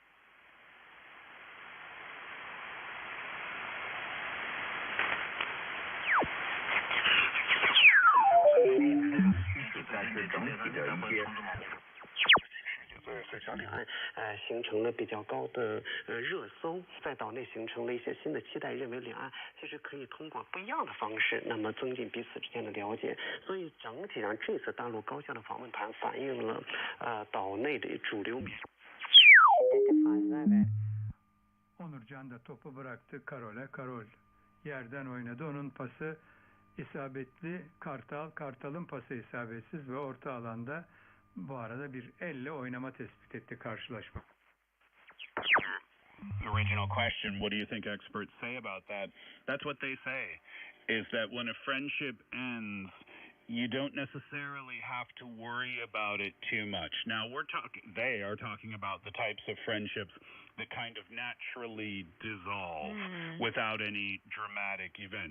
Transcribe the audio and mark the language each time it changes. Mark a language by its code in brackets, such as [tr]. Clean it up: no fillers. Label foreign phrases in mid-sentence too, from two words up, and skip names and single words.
[zh] 但是整体的一些社交里面形成了比较高的热搜，在岛内形成了一些新的期待，认为两岸其实可以通过不一样的方式，那么增进彼此之间的了解。所以整体上这次大陆高校的访问团反映了岛内的主流民。 [tr] Onurcan da topu bıraktı Karol'e. Karol yerden oynadı. Onun pası isabetli. Kartal'ın pası isabetsiz ve orta alanda bu arada bir elle oynama tespit etti karşılaşma. [en] Original question, what do you think experts say about that? That's what they say, is that when a friendship ends, you don't necessarily have to worry about it too much. Now, they are talking about the types of friendships that kind of naturally dissolve without any dramatic event.